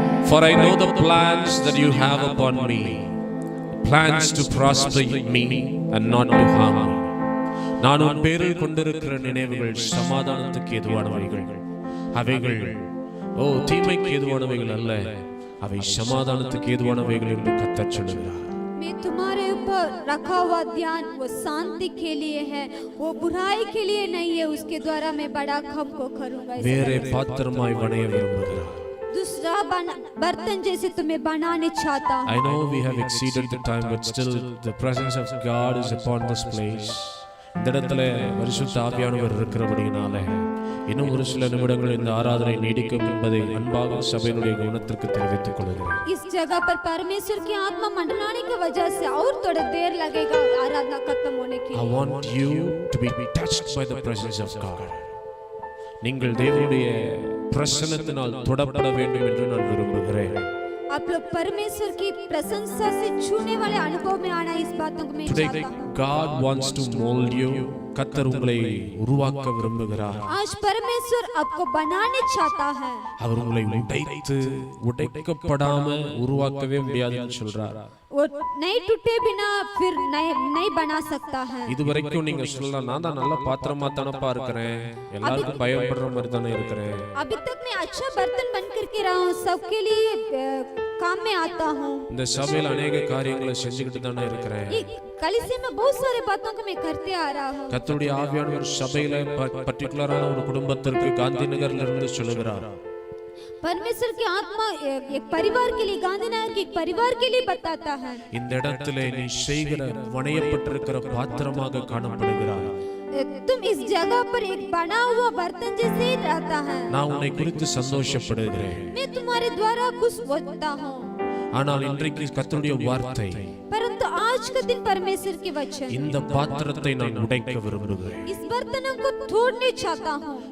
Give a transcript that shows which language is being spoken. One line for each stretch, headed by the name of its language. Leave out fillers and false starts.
English: For I know the plans that you have upon me, plans to prosper me and not to harm me.
Tamil: நான் உன் பேரில் கொண்டிருக்கிற நினைவுகள் சமாதானத்துக்கு ஏதுவானவைகள், அவைகள் தீமைக்கு ஏதுவானவைகள் அல்ல, அவை சமாதானத்துக்கு ஏதுவானவைகள் என்று கர்த்தர் சொல்கிறார்.
Hindi: मैं तुम्हारे ऊपर रखा हुआ ध्यान वो शांति के लिए है, वो बुराई के लिए नहीं है, उसके द्वारा मैं बड़ा काम को करूंगा।
Tamil: வேறே பாத்திரமாய் வணைய விரும்புகிறார்.
Hindi: दूसरा बर्तन जैसे तुम्हें बनाने चाहता हूँ।
English: I know we have exceeded the time, but still the presence of God is upon this place.
Tamil: இந்த இடத்துல பரிசுத்த ஆவியானவர் இருக்கிறபடியினால இன்னும் ஒரு சில நிமிடங்கள் இந்த ஆராதனை நீடிக்கும் என்பதை அன்பாக சபையினுடைய கவனத்திற்கு தெரிவித்துக் கொள்கிறேன்.
Hindi: इस जगह पर परमेश्वर की आत्मा मंडलाने की वजह से और थोड़ा देर लगेगा आराधना खत्म होने के लिए।
English: I want you to be touched by the presence of God.
Tamil: நீங்கள் தேவனுடைய பிரசன்னத்தினால் தொடப்பட வேண்டும் என்று நான் விரும்புகிறேன்.
Hindi: आप आप लोग परमेश्वर की प्रशंसा से छूने वाले अनुभव में आना, इस बातों को मैं
English: Today
Hindi: चाहता हूँ।
English: God wants to mold you.
Tamil: கர்த்தர் உங்களை உருவாக்க விரும்புகிறார்.
Hindi: आज परमेश्वर आपको बनाने चाहता है।
Tamil: அவர் உங்களை உடைக்கப்படாம உருவாக்கவே முடியாதுன்னு சொல்றார்.
Hindi: वो नहीं टूटे बिना फिर नहीं बना सकता है।
Tamil: இதுவரைக்கும் நீங்க சொல்லலாம், நான் தான் நல்ல பாத்திரமா தானப்பா இருக்கிறேன், எல்லாருக்கும் பயன்படுற மாதிரி தானே இருக்கிறேன்.
Hindi: अभी तक मैं अच्छा बर्तन बन करके रहा हूँ, सबके लिए काम में आता हूँ।
Tamil: இந்த சபையில
Hindi: अनेक
Tamil: காரியங்களை செஞ்சுக்கிட்டு தானே இருக்கிறேன்.
Hindi: कलीसिया में बहुत सारे बातों को मैं करते आ रहा हूँ।
Tamil: கர்த்தருடைய ஆவியானவர் சபையில பர்టిక్యులரான ஒரு குடும்பத்திற்கு காந்திநகர்ல இருந்து சொல்லுகிறார்.
Hindi: परमेश्वर की आत्मा एक परिवार के लिए, गांधीनगर के एक परिवार के लिए बताता है।
Tamil: இந்த இடத்திலே நீ செய்கிற வணையப்பட்டிருக்கிற பாத்திரமாக காணப்படுகிறாய்.
Hindi: तुम इस जगह पर एक बना हुआ बर्तन जैसे ही रहता है।
Tamil: நான் உன்னை குறித்து சந்தோஷப்படுகிறேன்.
Hindi: मैं तुम्हारे द्वारा खुश होता हूँ।
Tamil: ஆனால் இன்றைக்கு கர்த்தருடைய வார்த்தை,
Hindi: परंतु आज का दिन परमेश्वर के वचन,
Tamil: இந்த பாத்திரத்தை நான் உடைக்க விரும்புகிறேன்.
Hindi: इस बर्तनों को तोड़ने चाहता हूँ।